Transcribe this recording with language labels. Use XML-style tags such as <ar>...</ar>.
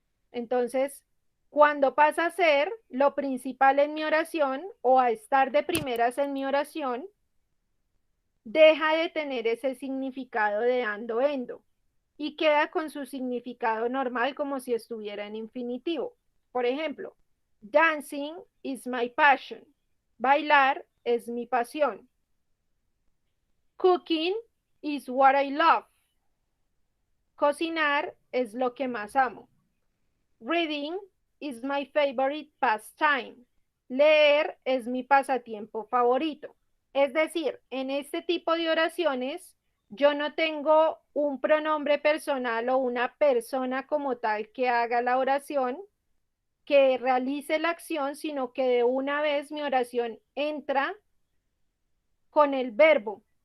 <es>Entonces, cuando pasa a ser lo principal en mi oración o a estar de primeras en mi oración, deja de tener ese significado de ando, endo y queda con su significado normal como si estuviera en infinitivo. Por ejemplo,</es> <en>dancing is my passion.</en> <es>Bailar es mi pasión.</es> <en>Cooking is what I love.</en> <es>Cocinar es lo que más amo.</es> <en>Reading is my favorite pastime.</en> <es>Leer es mi pasatiempo favorito. Es decir, en este tipo de oraciones, yo no tengo un pronombre personal o una persona como tal que haga la oración, que realice la acción, sino que de una vez mi oración entra con el verbo.</es>